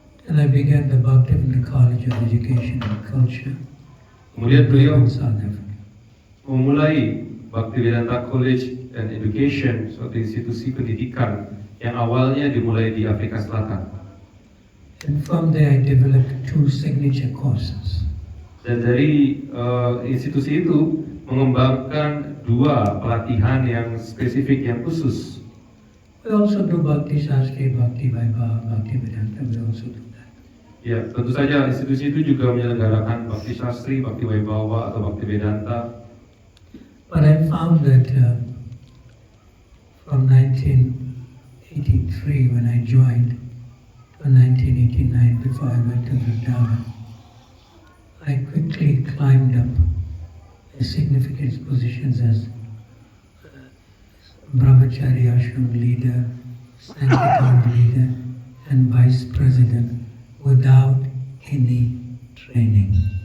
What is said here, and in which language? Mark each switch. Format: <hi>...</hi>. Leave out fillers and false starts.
<en>and I began the Bhaktivinoda College of Education and Culture</en> <id>kemudian beliau</id> <en>in South Africa.</en> <id>memulai Bhaktivedanta College and Education, suatu institusi pendidikan yang awalnya dimulai di Afrika Selatan.</id> <en>And from there I developed 2 signature courses.</en> <id>Dan dari institusi itu mengembangkan 2 pelatihan yang spesifik, yang khusus.</id> <en>We also do Bhakti Shastri, Bhakti Vaibhava, Bhakti Vedanta, we also do that.</en> <id>Ya, tentu saja institusi itu juga menyelenggarakan Bhakti Shastri, Bhakti Vaibhava atau Bhakti Vedanta.</id> <en>But I found that from 1983 when I joined to 1989 before I went to Vrindavan, I quickly climbed up significant positions as Brahmachari Ashram leader, Sankirtan leader, and vice president without any training.</en>